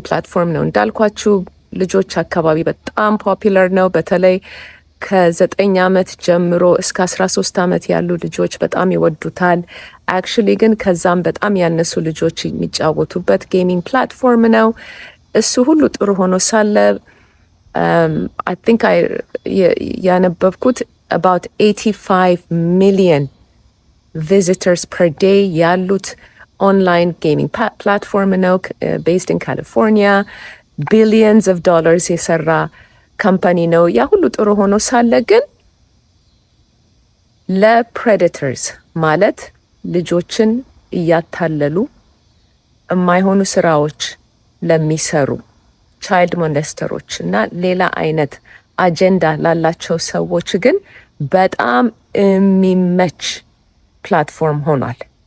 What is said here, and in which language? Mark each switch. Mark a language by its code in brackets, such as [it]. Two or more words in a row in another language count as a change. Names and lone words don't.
[am] ፕላትፎርም ነው እንዳልኳችሁ። ልጆች አካባቢ በጣም ፖፑላር ነው። በተለይ ከ9 ዓመት ጀምሮ እስከ 13 ዓመት ያሉ ልጆች በጣም ይወዱታል። አክቹሊ ግን ከዛም በጣም ያነሱ ልጆች የሚጫወቱበት [en] gaming platform [am] ነው። እሱ ሁሉ ጥሩ ሆኖ ሳለ [en] I think [am] ያነበብኩት [en] about 85 million visitors per day [am] ያሉት [en] online gaming platform [am] ነው። [en] based in California, billions of dollars [am] የሰራ ካምፓኒ ነው። ያ ሁሉ ጥሩ ሆኖ ሳለ ግን ለፕሬዴተርስ ማለት ልጆችን እያታለሉ የማይሆኑ ስራዎች ለሚሰሩ ቻይልድ ሞኔስተሮች እና ሌላ አይነት አጀንዳ ላላቸው ሰዎች ግን በጣም የሚመች ፕላትፎርም ሆኗል።